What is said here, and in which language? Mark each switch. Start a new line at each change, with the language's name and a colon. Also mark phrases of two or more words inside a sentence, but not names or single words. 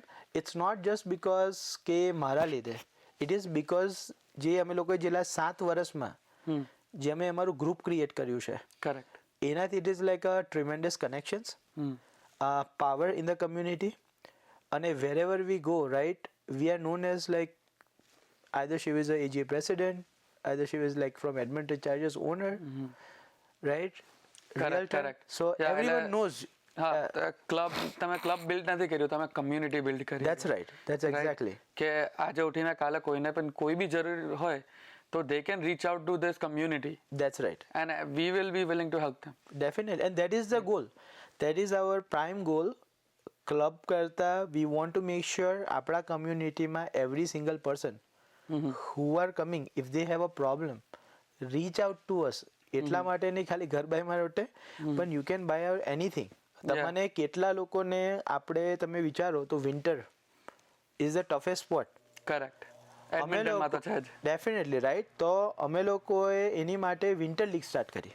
English: it's not just because
Gujarati: કે મારા લીધે,
English: it is because
Gujarati: જે અમે લોકોએ છેલ્લા 7 વર્ષમાં જે અમે અમારું
English: group create
Gujarati: કર્યું છે, કરેક્ટ.
English: એનાથી it is like a tremendous connections, power in the community. અને wherever we go, right, we are known as like either she was a AGA president, either she was like from Edmonton Chargers owner, right? Realtor. correct. So Yeah, everyone
Gujarati: એટલે-
English: knows.
Gujarati: હા. તમે
English: club build
Gujarati: નથી કર્યું, તમે
English: community build
Gujarati: કરી.
English: That's right. That's Right? exactly.
Gujarati: કે આજે ઉઠીને કાલે કોઈને પણ કોઈ બી જરૂર હોય તો
English: they can reach out to this community That's right. and we will be willing to help them. Definitely. And that is the goal. That is our prime goal.
Gujarati: ક્લબ કરતા
English: we want to make sure
Gujarati: આપણા કમ્યુનિટીમાં
English: every single person who are coming, if they have a problem, reach out to us.
Gujarati: એટલા માટે નહીં ખાલી ઘર બાય માટે, પણ
English: you can buy out anything.
Gujarati: તમને કેટલા લોકોને આપણે તમે વિચારો તો
English: winter is the toughest spot.
Gujarati: કરેક્ટ. એડમિન્ટનમાં તો છે જ.
English: definitely right.
Gujarati: તો અમે લોકોએ એની માટે
English: winter league start
Gujarati: કરી.